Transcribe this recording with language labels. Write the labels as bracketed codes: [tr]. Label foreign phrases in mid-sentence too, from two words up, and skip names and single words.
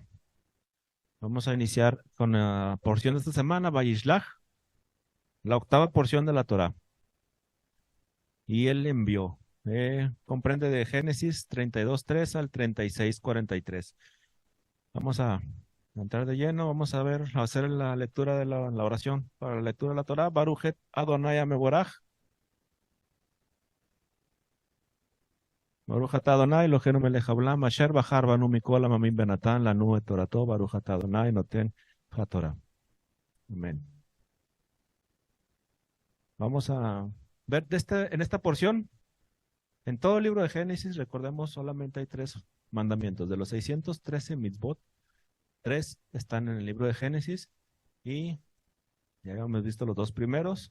[es] Vamos a iniciar con la porción de esta semana, Vayishlach, la octava porción de la Torah. Y él envió. Comprende de Génesis 32:3 al 36:43. Vamos a entrar de lleno, vamos a ver, a hacer la lectura de la oración para la lectura de la Torah. [he] ברוך אדוני מבורך. ברוך אתה אדוני, אלוהינו מלך העולם, אשר בחר בנו מכל העמים ונתן לנו את תורתו, ברוך אתה אדוני נותן התורה. [es] Amén. Vamos a ver en esta porción, en todo el libro de Génesis, recordemos, solamente hay tres mandamientos. De los 613 mitzvot, tres están en el libro de Génesis y ya habíamos visto los dos primeros.